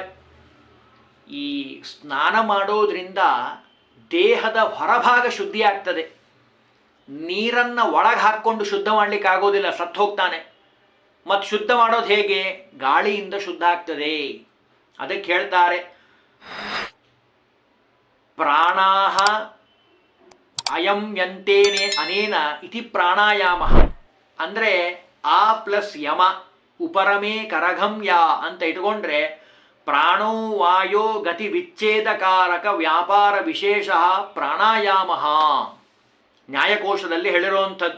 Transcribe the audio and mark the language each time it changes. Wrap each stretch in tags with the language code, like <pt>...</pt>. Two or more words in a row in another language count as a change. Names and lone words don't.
<kn>ಈ ಸ್ನಾನ ಮಾಡೋದ್ರಿಂದ ದೇಹದ ಹೊರಭಾಗ ಶುದ್ಧಿ ಆಗ್ತದೆ. ನೀರನ್ನು ಒಳಗೆ ಹಾಕ್ಕೊಂಡು ಶುದ್ಧ ಮಾಡಲಿಕ್ಕೆ ಆಗೋದಿಲ್ಲ, ಸತ್ತು ಹೋಗ್ತಾನೆ. ಮತ್ತು ಶುದ್ಧ ಮಾಡೋದು ಹೇಗೆ? ಗಾಳಿಯಿಂದ ಶುದ್ಧ ಆಗ್ತದೆ. ಅದಕ್ಕೆ ಹೇಳ್ತಾರೆ</kn> <sa>ಪ್ರಾಣಾಹ ಅಯಂ ಯಂತೇನೆ ಅನೇನ ಇತಿ ಪ್ರಾಣಾಯಾಮ.</sa> <kn>ಅಂದರೆ ಆ ಪ್ಲಸ್</kn> <sa>ಯಮ ಉಪರಮೇ ಕರಘಂ ಯಾ</sa> <kn>ಅಂತ ಇಟ್ಕೊಂಡ್ರೆ</kn> <sa>ಪ್ರಾಣೋ ವಾಯೋ ಗತಿ ವಿಚ್ಛೇದಕಾರಕ ವ್ಯಾಪಾರ ವಿಶೇಷ ಪ್ರಾಣಾಯಾಮ.</sa> <kn>ನ್ಯಾಯಕೋಶದಲ್ಲಿ ಹೇಳಿರುವಂಥದ್ದು.</kn>